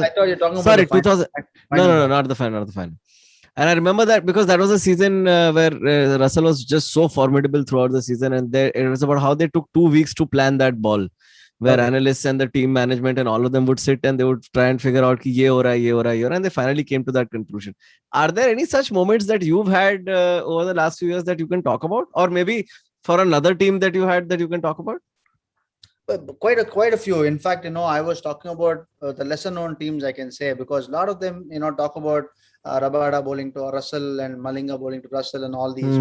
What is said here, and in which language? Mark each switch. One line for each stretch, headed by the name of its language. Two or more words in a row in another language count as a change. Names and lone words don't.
English: I thought you're talking about the Sorry, final 2000. No, final no, no, ball. not the final, not the final. And I remember that because that was a season where Russell was just so formidable throughout the season, and it was about how they took 2 weeks to plan that ball, where Okay. analysts and the team management and all of them would sit and they would try and figure out
Hindi: ki ye ho raha hai,
English: ye ho raha hai, ye ho raha hai, and they finally came to that conclusion. Are there any such moments that you've had over the last few years that you can talk about, or maybe for another team that you had that you can talk about? But quite a few. In fact, I was talking about the lesser known teams, I can say, because a lot of them, talk about Rabada bowling to Russell and Malinga bowling to Russell and all these.